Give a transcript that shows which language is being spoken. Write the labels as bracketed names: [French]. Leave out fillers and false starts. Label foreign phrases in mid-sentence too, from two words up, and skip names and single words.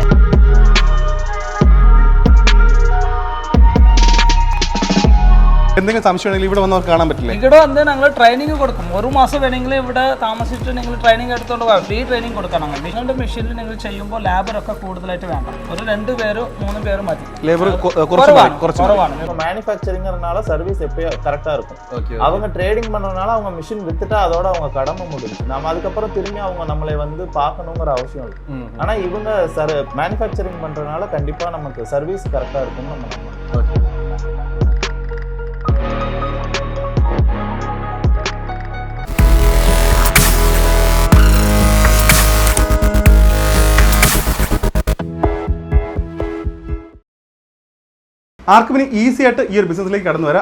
[Malayalam] എന്തെങ്കിലും സംശയം ഉണ്ടെങ്കിൽ ഇവിടെ വന്ന് കാണാൻ പറ്റില്ലേ? ഇവിടെ വന്ന് ഞങ്ങൾ ട്രെയിനിങ് കൊടുക്കും. ഒരു മാസം വേണമെങ്കിൽ ഇവിടെ താമസിച്ചിട്ട് നിങ്ങൾ ട്രെയിനിങ് എടുത്തോണ്ട് പോകാം. [English] free training [Malayalam] കൊടുക്കണം. നിങ്ങളുടെ മെഷീനിൽ നിങ്ങൾ ചെയ്യുമ്പോൾ ലേബറൊക്കെ കൂടുതലായിട്ട് വേണ്ട. ഒരു 2 പേര് 3 പേര് മതി. ലേബർ കുറവാണ്. [Tamil] மேனுஃபேக்சரிங்கிறனால சர்வீஸ் எப்பயும் கரெக்டாக இருக்கும். அவங்க ட்ரேடிங் பண்ணுறதுனால அவங்க மிஷின் வித்துட்டா அதோட அவங்க கடமை முடியும். நம்ம அதுக்கப்புறம் திரும்பி அவங்க நம்மளை வந்து பார்க்கணுங்கிற அவசியம் இல்லை. ஆனால் இவங்க மேனுஃபேக்சரிங் பண்ணுறதுனால கண்டிப்பாக நமக்கு [English] service correct-ஆக [Tamil] இருக்கும்னு நம்ம நம்பணும். [Malayalam] ആർക്കും ഇനി ഈസി ആയിട്ട് ഈ ഒരു ബിസിനസ്സിലേക്ക് കടന്നു വരാം.